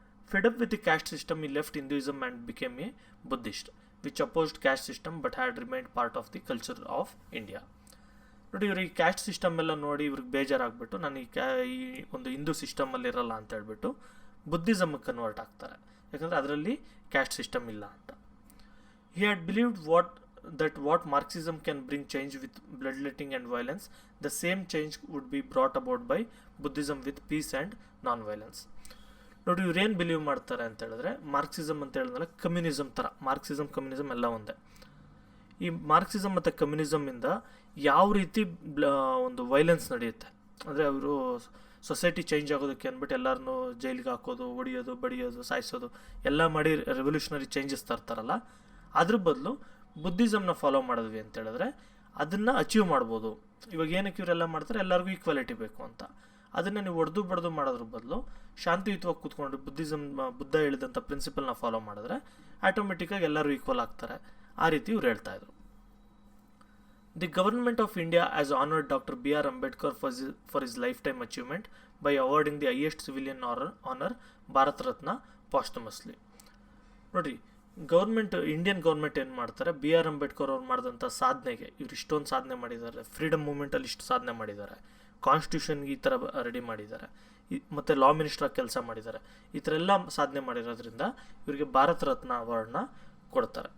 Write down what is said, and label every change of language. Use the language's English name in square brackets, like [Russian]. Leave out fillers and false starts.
[English] Fed up with the caste system he left Hinduism and became a Buddhist which opposed caste system but had remained part of the culture of India. [Kannada] ನೋಡಿ, ಇವ್ರಿಗೆ caste system ಎಲ್ಲ ನೋಡಿ ಇವ್ರಿಗೆ ಬೇಜಾರಾಗ್ಬಿಟ್ಟು ನಾನು ಈ ಒಂದು ಹಿಂದೂ ಸಿಸ್ಟಮಲ್ಲಿ ಇರಲ್ಲ ಅಂತ ಹೇಳ್ಬಿಟ್ಟು ಬುದ್ಧಿಸಮ್ಗೆ ಕನ್ವರ್ಟ್ ಆಗ್ತಾರೆ, ಯಾಕಂದರೆ ಅದರಲ್ಲಿ ಕ್ಯಾಸ್ಟ್ ಸಿಸ್ಟಮ್ ಇಲ್ಲ ಅಂತ. [English] He had believed what Marxism can bring change with bloodletting and violence, the same change would be brought about by Buddhism with peace and non-violence. [Kannada] ನೋಡಿ ಇವ್ರೇನು ಬಿಲೀವ್ ಮಾಡ್ತಾರೆ ಅಂತ ಹೇಳಿದ್ರೆ, ಮಾರ್ಕ್ಸಿಸಮ್ ಅಂತ ಹೇಳಿದ್ಮೇಲೆ ಕಮ್ಯುನಿಸಮ್ ಥರ, ಮಾರ್ಕ್ಸಿಸಮ್ ಕಮ್ಯುನಿಸಮ್ ಎಲ್ಲ ಒಂದೇ. ಈ ಮಾರ್ಕ್ಸಿಸಮ್ ಮತ್ತು ಕಮ್ಯುನಿಸಮಿಂದ ಯಾವ ರೀತಿ ಒಂದು ವೈಲೆನ್ಸ್ ನಡೆಯುತ್ತೆ ಅಂದರೆ, ಅವರು ಸೊಸೈಟಿ ಚೇಂಜ್ ಆಗೋದಕ್ಕೆ ಅಂದ್ಬಿಟ್ಟು ಎಲ್ಲರನ್ನೂ ಜೈಲಿಗೆ ಹಾಕೋದು, ಹೊಡಿಯೋದು, ಬಡಿಯೋದು, ಸಾಯಿಸೋದು ಎಲ್ಲ ಮಾಡಿ ರೆವಲ್ಯೂಷನರಿ ಚೇಂಜಸ್ ತರ್ತಾರಲ್ಲ, ಅದ್ರ ಬದಲು ಬುದ್ಧಿಸಮ್ನ ಫಾಲೋ ಮಾಡಿದ್ವಿ ಅಂತ ಹೇಳಿದ್ರೆ ಅದನ್ನು ಅಚೀವ್ ಮಾಡ್ಬೋದು. ಇವಾಗ ಏನಕ್ಕೆ ಇವರೆಲ್ಲ ಮಾಡ್ತಾರೆ, ಎಲ್ಲರಿಗೂ ಈಕ್ವಾಲಿಟಿ ಬೇಕು ಅಂತ. ಅದನ್ನು ನೀವು ಹೊಡೆದು ಬಡ್ದು ಮಾಡೋದ್ರ ಬದಲು ಶಾಂತಿಯುತವಾಗಿ ಕೂತ್ಕೊಂಡು ಬುದ್ಧ ಹೇಳಿದಂಥ ಪ್ರಿನ್ಸಿಪಲ್ನ ಫಾಲೋ ಮಾಡಿದ್ರೆ ಆಟೋಮೆಟಿಕ್ಕಾಗಿ ಎಲ್ಲರೂ ಈಕ್ವಲ್ ಆಗ್ತಾರೆ. ಆ ರೀತಿ ಇವ್ರು ಹೇಳ್ತಾ ಇದ್ರು. [English] The government of India as honoured doctor B.R. Ambedkar for his lifetime achievement by awarding the highest civilian honor Bharat Ratna posthumously. [Kannada] ನೋಡಿ, ಇಂಡಿಯನ್ ಗೌರ್ಮೆಂಟ್ ಏನು ಮಾಡ್ತಾರೆ, B.R. Ambedkar ಅವ್ರು ಮಾಡಿದಂಥ ಸಾಧನೆಗೆ ಇವ್ರು ಇಷ್ಟೊಂದು ಸಾಧನೆ ಮಾಡಿದ್ದಾರೆ, ಫ್ರೀಡಮ್ ಮೂವ್ಮೆಂಟಲ್ಲಿ ಇಷ್ಟು ಸಾಧನೆ ಮಾಡಿದ್ದಾರೆ, ಕಾನ್ಸ್ಟಿಟ್ಯೂಷನ್ಗೆ ಈ ಥರ ರೆಡಿ ಮಾಡಿದ್ದಾರೆ, ಮತ್ತು ಲಾ ಮಿನಿಸ್ಟ್ರಾಗಿ ಕೆಲಸ ಮಾಡಿದ್ದಾರೆ, ಈ ಥರ ಎಲ್ಲ ಸಾಧನೆ ಮಾಡಿರೋದ್ರಿಂದ ಇವರಿಗೆ ಭಾರತ ರತ್ನ ಅವಾರ್ಡ್ನ ಕೊಡ್ತಾರೆ.